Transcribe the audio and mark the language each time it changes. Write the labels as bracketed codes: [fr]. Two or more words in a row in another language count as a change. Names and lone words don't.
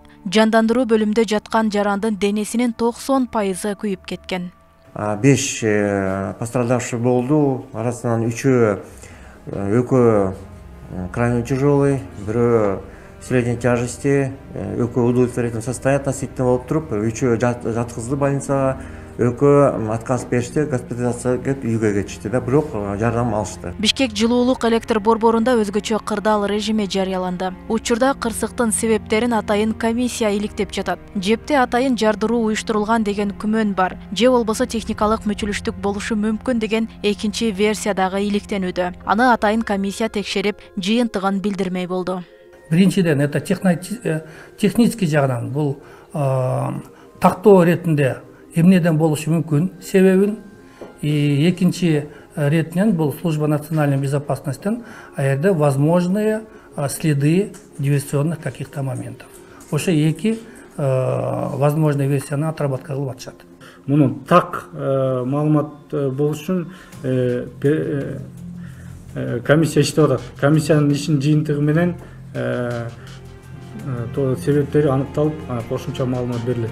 [ky] Жандандыруу бөлүмүндө жаткан жарандын денесинин 90% күйүп кеткен. 5 пострадавший болду. Арасынан 3 экөө [ru] крайне тяжелый, [ky] бирөө [ru] средней тяжести, [ky] экөө [ru] удовлетворительном состоянии относительно [ky] болуп туруп, 3 жаткызды больницага, экөө отказ беришти, госпитализацияга үйгө кетишти да, бирок жардам алышты. Бишкек жылуулук электр борборунда өзгөчө кырдаал режими жарыяланды. Учурда кырсыктын себептерин атайын комиссия иликтеп жатат. Жепте атайын жардыруу уюштурулган деген күмөн бар. Же болбосо техникалык мүчүлүштүк болушу мүмкүн деген экинчи версиядагы иликтенүүдө. Аны атайын комиссия текшерип, жыйынтыгын билдирмей болду. Биринчиден, [ru] это технический [ky] жагынан бул тактоо иретинде эмнеден болушу мүмкүн себебин, экинчи иретинен бул [ru] служба национальной безопасностьтен [ky] аерде [ru] возможные следы диверсионных каких-то моментов. [ky] Ошо эки возможный версияны отработка кылып атышат. Мунун так маалымат болуш үчүн комиссия иштеп атат. Комиссиянын ишинин жыйынтыгы менен себептери аныкталып, кошумча маалымат берилет.